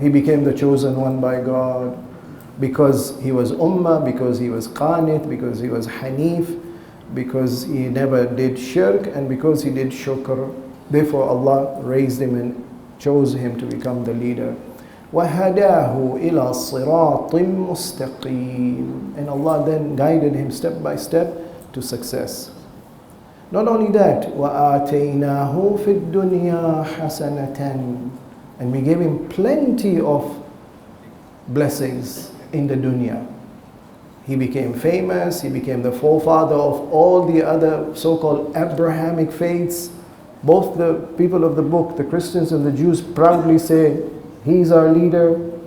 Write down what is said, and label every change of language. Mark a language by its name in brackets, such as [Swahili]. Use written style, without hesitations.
[English] He became the chosen one by God. Because he was ummah, because he was qanit, because he was hanif, because he never did shirk, and because he did shukr. Therefore Allah raised him and chose him to become the leader. [Arabic] وَهَدَاهُ إِلَى صِرَاطٍ مُسْتَقِيمٍ. [English] And Allah then guided him step by step to success. Not only that, [Arabic] وَآتَيْنَاهُ فِي الدُّنْيَا حَسَنَةً. [English] And we gave him plenty of blessings in the dunya. He became famous, he became the forefather of all the other so-called Abrahamic faiths. Both the people of the book, the Christians and the Jews, proudly say, he's our leader.